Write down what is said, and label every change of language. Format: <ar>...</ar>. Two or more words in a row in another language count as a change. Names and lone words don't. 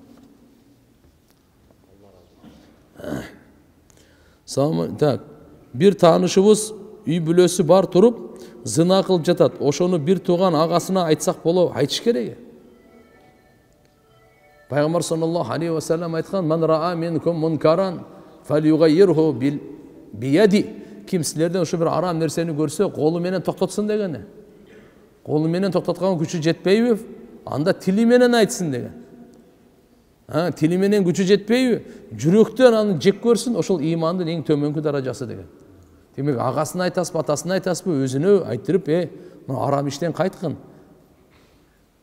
<ky>Так, бир таанышыбыз үй бүлөсү бар туруп, зына кылып жатат. Ошону бир тууган агасына айтсак болобу? Айтыш керек.</ky> <ar>Пайгамбар صلى الله عليه وسلم айткан: "من رأى منكم منكرا فليغيره بيده."</ar> <ky>Ким силерден ошо бир арам нерсени көрсө, колу менен токтотсун дегени. Колу менен токтоткан күчү жетпейби? Анда тили менен айтсын деген. Тили менен күчү жетпейби? Жүрөктөн аны жек көрсүн, ошол имандын эң төмөнкү даражасы деген. Демек, агасына айтасызбы, атасына айтасызбы, өзүнө айтырып, мына арам иштен кайткын.</ky>